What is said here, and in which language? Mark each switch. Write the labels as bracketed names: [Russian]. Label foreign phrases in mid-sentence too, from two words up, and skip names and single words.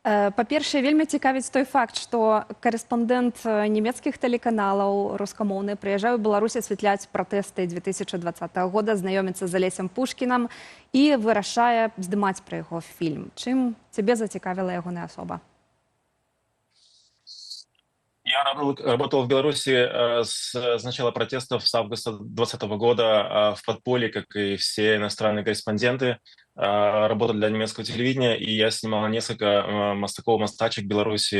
[Belarusian] Па-першае, вельмі цікавіць той факт, што карэспандэнт нямецкіх тэлеканалаў рускамоўны прыязджае ў Беларусь асвятляць пратэсты 2020 года, знаёміцца з Алесем Пушкінам і вырашае здымаць пра яго фільм. Чым цябе зацікавіла ягоная асоба? [Russian] Я работал в Беларуси с начала протестов с августа 2020 года в подполье, как и все иностранные корреспонденты. Работал для немецкого телевидения, и я снимал несколько мостачек в Беларуси.